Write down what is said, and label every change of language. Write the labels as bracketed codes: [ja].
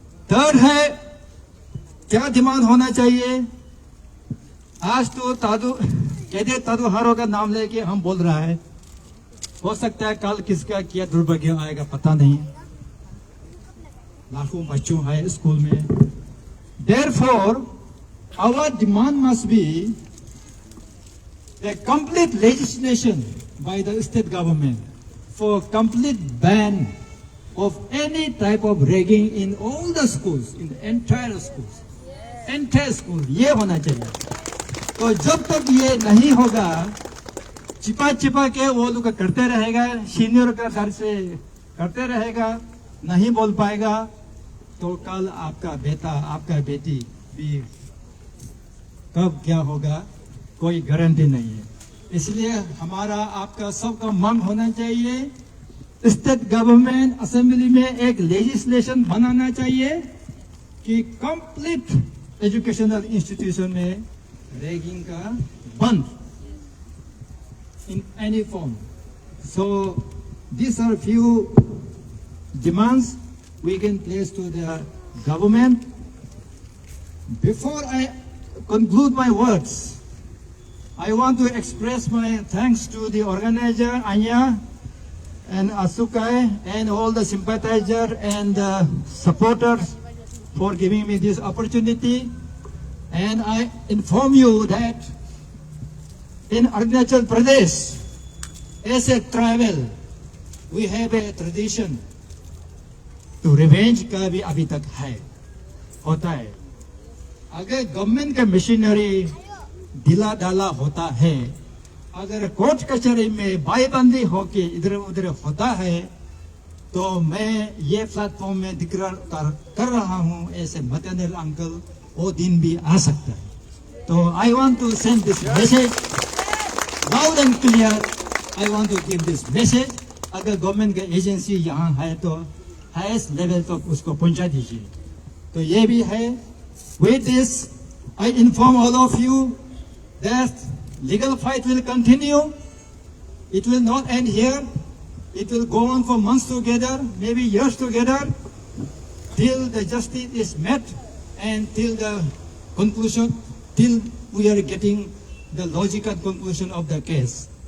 [hi] Third है, क्या demand होना चाहिए? आज तो तादू हारो का नाम लेके हम बोल रहा है, हो सकता है कल किसका क्या दुर्भाग्य आएगा पता नहीं। लाखों बच्चों है स्कूल में। [en] Therefore, our demand must be a complete legislation by the state government for complete ban of any type of ragging in all the schools, in the entire schools, entire school. [hi] ये होना चाहिए। तो जब तक ये नहीं होगा, छिपा छिपा के वो लोग करते रहेगा, सीनियर का घर से करते रहेगा, नहीं बोल पाएगा, तो कल आपका बेटा, आपका बेटी भी कब क्या होगा कोई गारंटी नहीं है। इसलिए हमारा, आपका सबका मांग होना चाहिए, स्टेट गवर्नमेंट असेंबली में एक लेजिस्लेशन बनाना चाहिए कि कंप्लीट एजुकेशनल इंस्टीट्यूशन में रैगिंग का बंद [en] in any form. So these are few demands we can place to the government. Before I conclude my words, I want to express my thanks to the organizer Anya and Asukai and all the sympathizers and supporters for giving me this opportunity. And I inform you that in Arunachal Pradesh, as a tribal, we have a tradition to revenge [hi] का भी अभी तक है, होता है। अगर government का machinery ढीला ढाला होता है, अगर कोर्ट कचहरी में बाईबंदी होके इधर उधर होता है, तो मैं ये प्लेटफॉर्म में डिक्लेयर कर रहा हूँ, ऐसे मटेरियल अंकल, वो दिन भी आ सकता है। तो [en] I want to send this message loud and clear. I want to give this message. [hi] अगर गवर्नमेंट का एजेंसी यहाँ है तो हाईएस्ट लेवल तक उसको पहुंचा दीजिए। तो ये भी है। [en] With this, I inform all of you that legal fight will continue. It will not end here. It will go on for months together, maybe years together, till the justice is met and till the conclusion, till we are getting the logical conclusion of the case.